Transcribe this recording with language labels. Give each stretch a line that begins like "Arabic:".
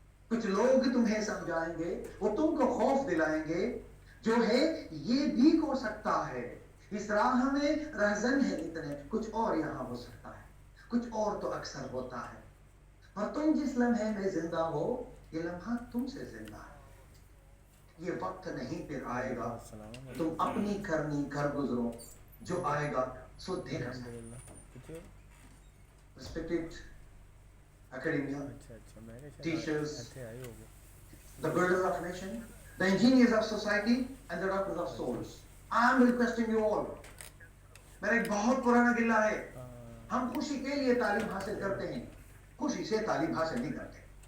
Urdu: کچھ لوگ تمہیں سمجھائیں گے، وہ تم کو خوف دلائیں گے، جو ہے یہ بھی ہو سکتا ہے، اس راہ میں رہزن ہے اتنے، کچھ اور یہاں ہو سکتا ہے، کچھ اور تو اکثر ہوتا ہے، اور تم جس لمحے میں زندہ ہو یہ لمحہ تم سے زندہ ہے۔ یہ وقت نہیں پھر آئے گا تم اپنی کرنی گھر گزرو، جو آئے گا سو دیکھا جائے۔
English: Respected academia, teachers, the builders of nation, the engineers of society, and the doctors of souls. I am requesting you all.
Urdu: میرا ایک بہت پرانا گلہ ہے. ہم خوشی کے لیے تعلیم حاصل کرتے ہیں, خوشی سے تعلیم حاصل نہیں کرتے.